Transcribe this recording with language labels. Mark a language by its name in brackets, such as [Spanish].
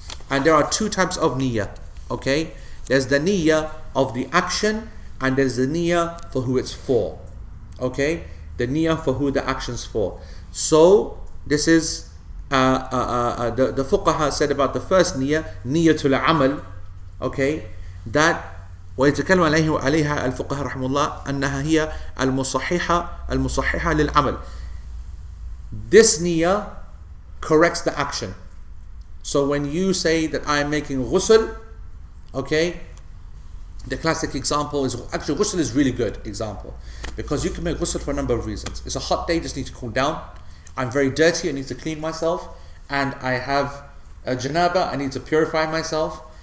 [English] And there are two types of niyyah. Okay? There's the niyyah of the action, and there's the niyyah for who it's for. Okay? The niyyah for who the action's for. So, this is the fuqaha said about the first niyyah, niyyatul amal. Okay? That [Arabic] ويتكلم عليها الفقهاء رحمه الله أنها هي المصححة للعمل. [English] This niyyah corrects the action. So when you say that I am making ghusl, okay, the classic example is, actually ghusl is really good example, because you can make ghusl for a number of reasons. It's a hot day, just need to cool down. I'm very dirty, I need to clean myself, and I have a janaba, I need to purify myself.